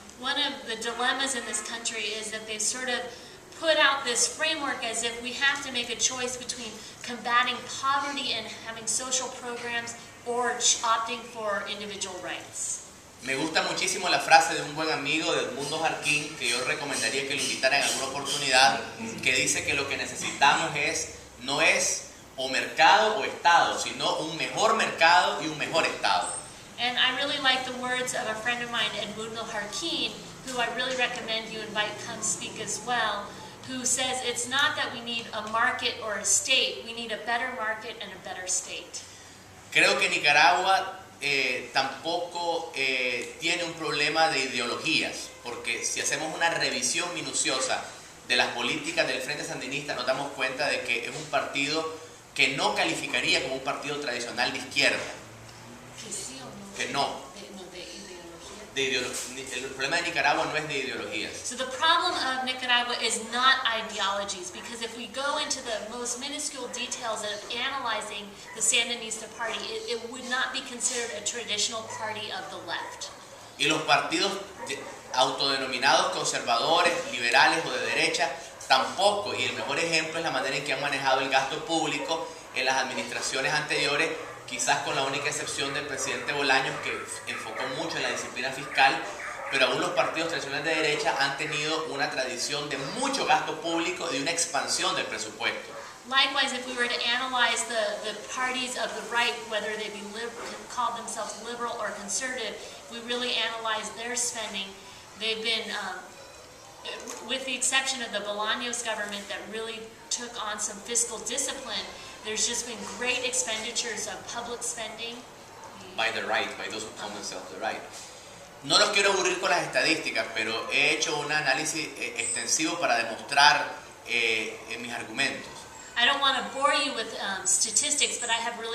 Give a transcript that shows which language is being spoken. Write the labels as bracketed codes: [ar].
[en] One of the dilemmas in this country is that they've sort of put out this framework as if we have to make a choice between combating poverty and having social programs or opting for individual rights. [es] Me gusta muchísimo la frase de un buen amigo de Edmundo Jarquín, que yo recomendaría que lo invitaran en alguna oportunidad, que dice que lo que necesitamos no es o mercado o Estado, sino un mejor mercado y un mejor Estado. [en] And I really like the words of a friend of mine, Edmundo Jarquín, who I really recommend you invite come speak as well, who says it's not that we need a market or a state, we need a better market and a better state. [es] Creo que Nicaragua tampoco tiene un problema de ideologías, porque si hacemos una revisión minuciosa de las políticas del Frente Sandinista nos damos cuenta de que es un partido que no calificaría como un partido tradicional de izquierda. ¿Que sí o no? Que no. De ideología. El problema de Nicaragua no es de ideologías. [en] So the problem of Nicaragua is not ideologies, because if we go into the most minuscule details of analyzing the Sandinista party, it would not be considered a traditional party of the left. [es] Y los partidos autodenominados conservadores, liberales o de derecha tampoco. Y el mejor ejemplo es la manera en que han manejado el gasto público en las administraciones anteriores, quizás con la única excepción del presidente Bolaños, que enfocó mucho en la disciplina fiscal, pero aún los partidos tradicionales de derecha han tenido una tradición de mucho gasto público y de una expansión del presupuesto. [en] Likewise, if we were to analyze the parties of the right, whether they be call themselves liberal or conservative, if we really analyze their spending, they've been, with the exception of the Bolaños government that really took on some fiscal discipline, there's just been great expenditures of public spending. By the right, by those who call themselves the right. [es] No los quiero aburrir con las estadísticas, pero he hecho un análisis extensivo para demostrar mis argumentos. [en] I don't want to bore you with statistics, but I have really